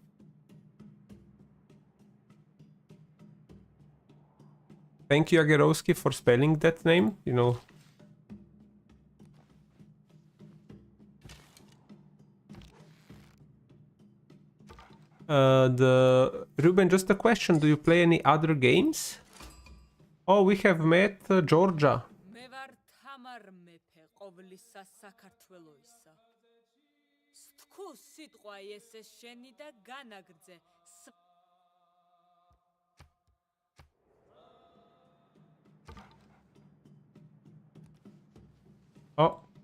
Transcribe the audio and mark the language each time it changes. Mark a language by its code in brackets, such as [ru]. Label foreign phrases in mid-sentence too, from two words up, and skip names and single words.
[en] Thank you, Agerowski, for spelling that name, you know. Ruben, just a question, do you play any other games? Oh, we have met Georgia. [ka] მე ვარ თამარ მეფე ყოვლისა საქართველოისა. თქო სიტყვა ესე შენი და განაგრძე. [en] Oh.